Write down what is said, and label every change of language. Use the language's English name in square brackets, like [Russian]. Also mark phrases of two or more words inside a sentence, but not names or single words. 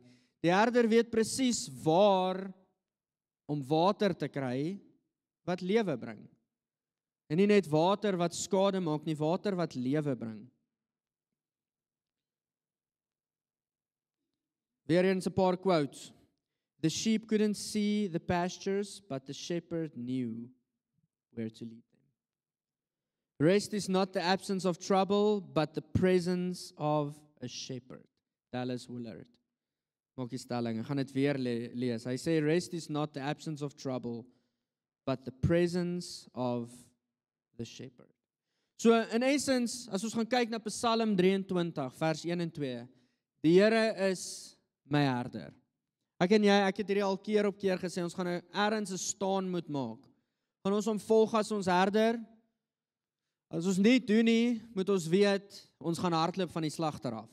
[Afrikaans] Die herder weet presies waar om water te kry, wat lewe bring. En nie net water wat skade maak nie, water wat lewe bring. Weer eens 'n paar quotes. [English] The sheep couldn't see the pastures, but the shepherd knew where to lead them. Rest is not the absence of trouble, but the presence of a shepherd. Dallas Willard. [Afrikaans] Maak die stelling, ek gaan dit weer lees. Hy sê, [English] rest is not the absence of trouble, but the presence of the shepherd. So in essence, [Afrikaans] as ons gaan kyk na Psalm 23, vers 1 en 2, die Here is my herder. Ek en jy, ek het hierdie al keer op keer gesê, ons gaan ergens 'n staan moet maak. Gaan ons hom volg as ons herder? As ons nie doen nie, moet ons weet, ons gaan hardloop van die slagter af.